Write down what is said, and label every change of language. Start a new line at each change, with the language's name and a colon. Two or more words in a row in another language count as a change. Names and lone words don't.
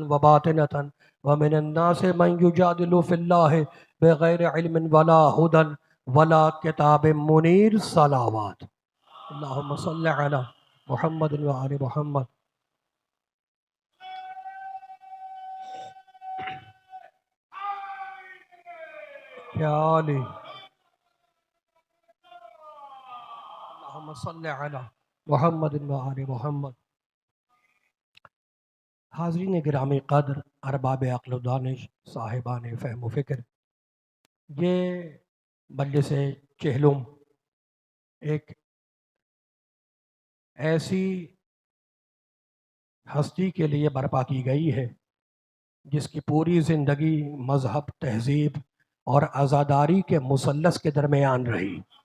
Arabic: وباطنة ومن الناس من يجادل في الله بغير علم ولا هدى ولا كتاب منير صلوات اللهم صل على محمد وآل محمد يا علي اللهم صل على محمد وآل محمد.
Urdu: حاضرین گرامی قدر ارباب عقل و دانش صاحبان فہم و فکر، یہ مجلس چہلم ایک ایسی ہستی کے لیے برپا کی گئی ہے جس کی پوری زندگی مذہب، تہذیب اور عزاداری کے مثلث کے درمیان رہی.